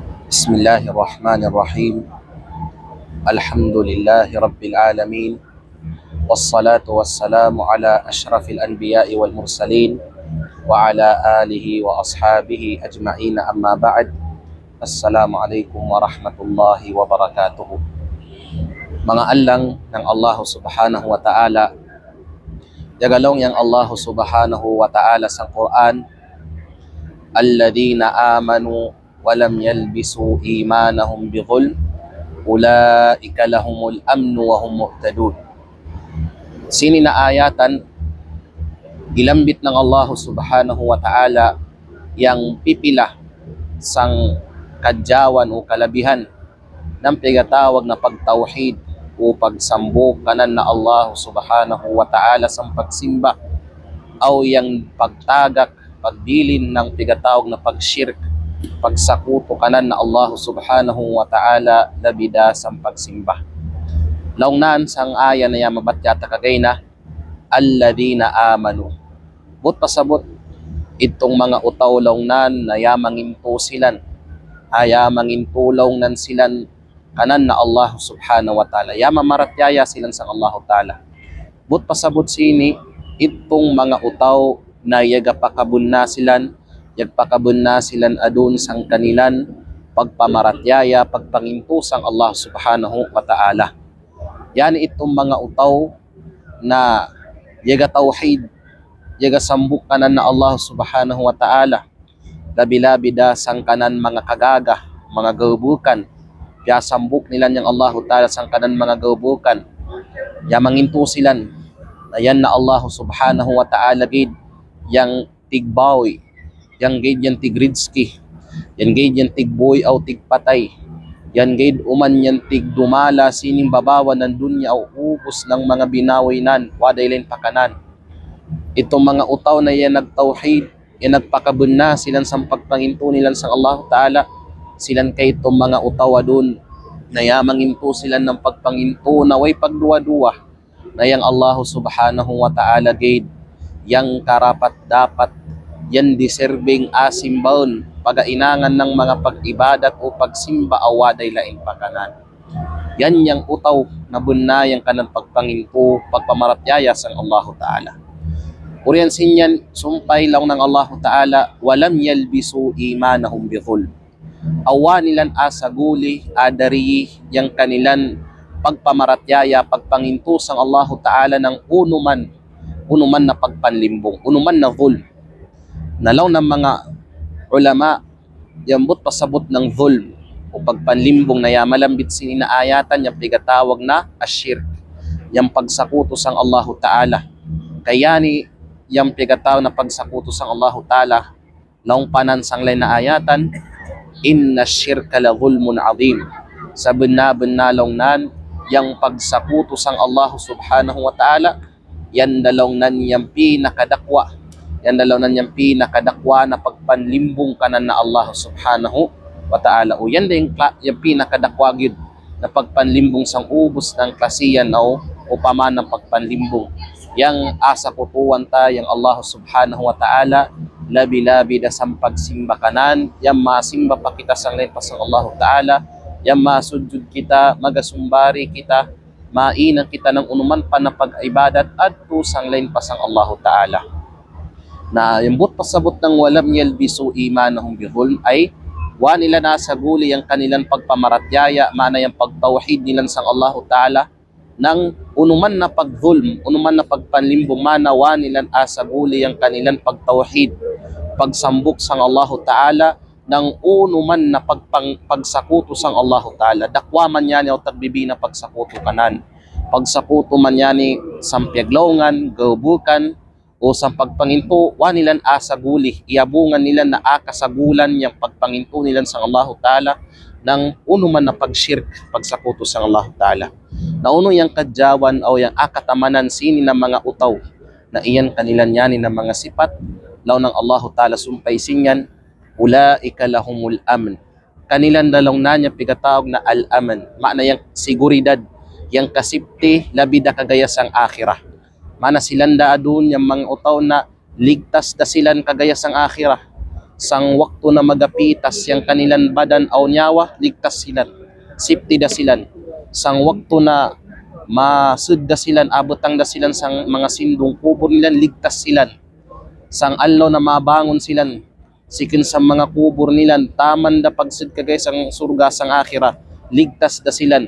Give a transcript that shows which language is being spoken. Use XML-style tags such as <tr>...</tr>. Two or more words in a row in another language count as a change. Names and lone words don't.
<ar>بسم الله الرحمن الرحيم. الحمد لله رب العالمين. والصلاة والسلام على أشرف الأنبياء والمرسلين وعلى آله وأصحابه أجمعين، أما بعد. السلام عليكم ورحمة الله وبركاته.</ar> <kll>Mga alang ng Allah</kll> <ar>سبحانه وتعالى,</ar> <kll>yagalong yang Allah</kll> <ar>سبحانه وتعالى</ar> <kll>sa Quran,</kll> <ar>الذين آمنوا ولم يلبسوا إيمانهم بظلم أولئك لهم الأمن وهم مهتدون.</ar> <kll>Sini na ayatan gilambit ng Allah</kll> <ar>سبحانه وتعالى</ar> <kll>yang pipila sang kadyawan o kalabihan ng pigatawag na pagtawhid o pagsambo kanan na Allah</kll> <ar>سبحانه وتعالى</ar> <kll>sang pagsimba o yang pagtagak pagbilin ng pigatawag na pagshirk, pagsakuto kanan na Allah</kll> <ar>سبحانه وتعالى</ar> <kll>labida sa pagsimba. Laungnan sang aya na yan mabatyata kagay na</kll> <ar>الذين آمنوا.</ar> <kll>But pasabot itong mga utaw laungnan na yamangin po silan, ayamangin tulong nan silan kanan na Allah</kll> <ar>سبحانه وتعالى.</ar> <kll>Yamamaratyaya silan sang Allah ta'ala. But pasabot sini itong mga utaw na yagapakabun na silan, yagpakabun na silan adun sang kanilan pagpamaratyaya, pagpangintusang Allah</kll> <ar>سبحانه وتعالى.</ar> <kll>Yan itong mga utaw na yaga tawhid, yaga sambuk kanan na Allah</kll> <ar>سبحانه وتعالى,</ar> <kll>labi-labida sang kanan mga kagaga, mga gaubukan, kaya sambuk nila niyang Allah ta'ala sang kanan mga gaubukan, yamangintu silan na yan na Allah</kll> <ar>سبحانه وتعالى</ar> <kll>gid yang tigbawi, yang gid yan tigridski, yan gid yan tigboy au tigpatay, yan gid uman yan tigdumala sining babawan ng dunya o ubos ng mga binawinan wadaylen pakanan. Itong mga utaw na yan nagtawhid, yan nagpakabun na silan sa pagpanginto nilan sa Allah ta'ala, silan kay itong mga utaw adun na yamanginto silan ng pagpanginto na way pagduwa-duwa na yang Allah</kll> <ar>سبحانه وتعالى</ar> <kll>gid yang karapat dapat yan deserving asimbaon pagainangan ng mga pag-ibadat o pagsimba awaday lain pakanan. Yan yang utaw na bunayang kanan pagpanginto, pagpamaratyaya sang Allah ta'ala. Uriyan sinyan sumpay lang ng Allah ta'ala,</kll> <ar>ولم يلبسوا إيمانهم بظلم.</ar> <kll>Awa nilan asaguli adari yang kanilan pagpamaratyaya, pagpanginto sang Allah ta'ala ng unuman na pagpanlimbong, unuman na dhulm. Nalaw ng mga ulama, yambot pasabot ng dhulm o pagpanlimbong na yamalambit sininaayatan yung pigatawag na ashirk, yung pagsakuto sang Allah ta'ala. Kaya ni yung pigatawag na pagsakuto sang Allah ta'ala, laong panan sang lain na ayatan,</kll> <ar>إن الشرك لظلم عظيم.</ar> <kll>Sa benar-benarong nan, yung pagsakuto sang Allah</kll> <ar>سبحانه وتعالى,</ar> <kll>yan dalawang nan yung pinakadakwa, yan dalawang nan yung pinakadakwa na pagpanlimbong kanan na Allah</kll> <ar>سبحانه وتعالى.</ar> <kll>O yan din yung pinakadakwa yun na pagpanlimbong sang ubos ng klasiyan o paman ng pagpanlimbong. Yang asa kutuwan ta yung Allah</kll> <ar>سبحانه وتعالى,</ar> <kll>labi-labi da sang pagsimba kanan, yang masimba pa kita sang lain pasang Allah ta'ala, yang masujud kita, magasumbari kita, mainang kita ng unuman pa na pag-ibadat at tusang lain pasang Allah ta'ala. Na yung but pasabot ng</kll> <ar>ولم يلبسوا إيمانهم بظلم</ar> <kll>ay wa nila nasaguli yung kanilang pagpamaratyaya, mana yung pagtawhid nilang sang Allah ta'ala ng unuman na pagdhulm, unuman na pagpanlimbong, mana wa nilang asaguli yung kanilang pagtawhid, pagsambuk sang Allah ta'ala ng unuman na pagsakuto sang Allah ta'ala. Dakwa man yan o tagbibi na pagsakuto kanan, pagsakuto man yan ni sampyaglongan, gaubukan o sa pagpanginto, wa nilan asaguli, iabungan nila na akasagulan yung pagpanginto nilan sang Allah ta'ala ng unuman na pagshirk, pagsakuto sang Allah ta'ala. Na uno yung kadyawan o yung akatamanan sini ng mga utaw na iyan kanilan yani ng mga sipat, law ng Allah ta'ala sumpay sinyan,</kll> <ar>أولئك لهم الأمن.</ar> <kll>Kanilan dalong nanya pigatawag na al-aman. Maana yang siguridad, yang kasipti, labida kagaya sang akhirah. Mana silanda adun yung mga utaw na ligtas da silan kagaya sang akhirah. sang waktu na magapitas yang kanilang badan aw nyawa, ligtas silan, safety da silan. Sang waktu na masud da silan, abotang da silan sang mga sindong kubur nilan, ligtas silan. Sang allo na mabangon silan, sikin sa mga kubur nilan, taman da pagsud kagay sang surga sang akhirah, ligtas da silan.</kll>